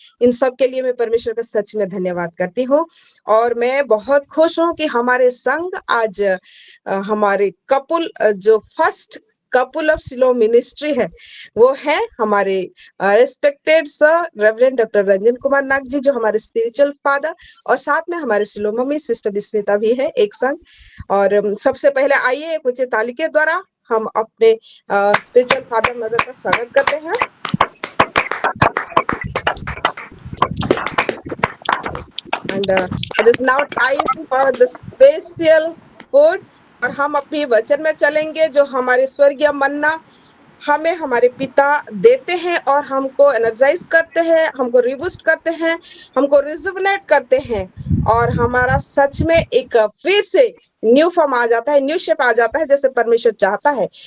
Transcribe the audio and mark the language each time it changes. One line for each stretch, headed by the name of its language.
Hindi: इन सब के लिए मैं परमेश्वर का सच में धन्यवाद करती हूँ। और मैं बहुत खुश हूँ कि हमारे संघ आज हमारे कपुल जो first couple of slow ministry है वो है हमारे respected sir reverend doctor Ranjan Kumar नाग जी, जो हमारे स्पिरिचुअल फादर, और साथ में हमारे सिलो मम्मी सिस्टर विस्मिता भी है एक संघ। और सबसे पहले आइए कुछ ताली के द्वारा हम अपने स्पिरिचुअल फादर मदर का स्वागत करते हैं।
English: And it is now time for the special food।
Hindi: और हम अपनी वचन में चलेंगे जो हमारे स्वर्गीय मन्ना हमें हमारे पिता देते हैं और हमको एनर्जाइज करते हैं, हमको रिबूस्ट करते हैं, हमको रिजुवनेट करते हैं, और हमारा सच में एक फिर से न्यू फॉर्म आ जाता है, न्यू शेप आ जाता है जैसे परमेश्वर चाहता है।